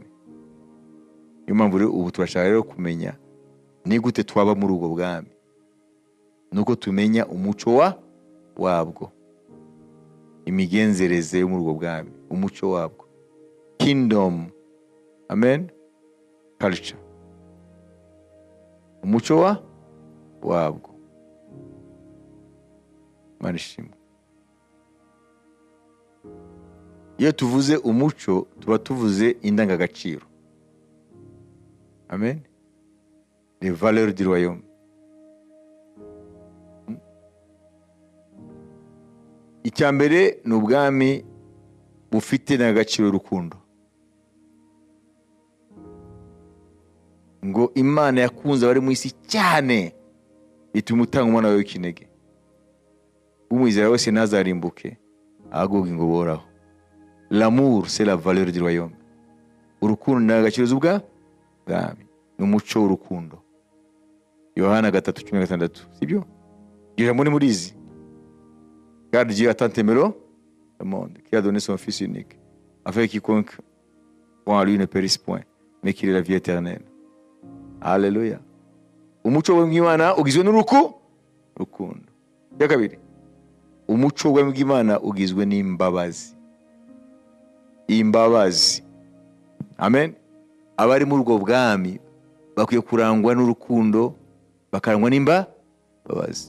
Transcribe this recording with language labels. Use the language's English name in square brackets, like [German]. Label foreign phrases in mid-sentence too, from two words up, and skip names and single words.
[Kinyarwanda] Niyo mpamvu rero ubu turashaka rero kumenya ni gute twaba muri ubwo bwami, nuko tumenya umuco wabwo, imigenzereze yo muri ubwo bwami, umuco wabwo, [English] kingdom, amen, culture, [Kinyarwanda] umuco wabwo. Manishimwe. Iyo tuvuze umuco tuba tuvuze indangagaciro, [French] amen, les valeurs du royaume. [Kinyarwanda] Icyambere ni ubwami bufite n'agaciro urukundo. Ngo Imana yakunze abari mu isi cyane ituma utanga umwana wawe w'ikinege, umwizera wese ntazarimbuke, ahubwo ngo boraho. [French] L'amour c'est la valeur du royaume. [Kinyarwanda] Urukundo ni agaciro z'ubwami, ni umuco w'urukundo. Yohana 3:16, sibyo? Ijambo ni murizi. [French] Car Dieu a tant aimé le monde qu'il a donné son fils unique, afin que quiconque croit en lui ne périsse point, mais qu'il ait la vie éternelle. Alléluia. [Kinyarwanda] Umuco w'Imana ugizwe n'urukundo. Ya kabiri, umuco w'Imana ugizwe n'imbabazi. Imbabazi. Amen. Abari muri ubwo bwami bakwiye kurangwa n'urukundo, bakarangwa n'imbabazi.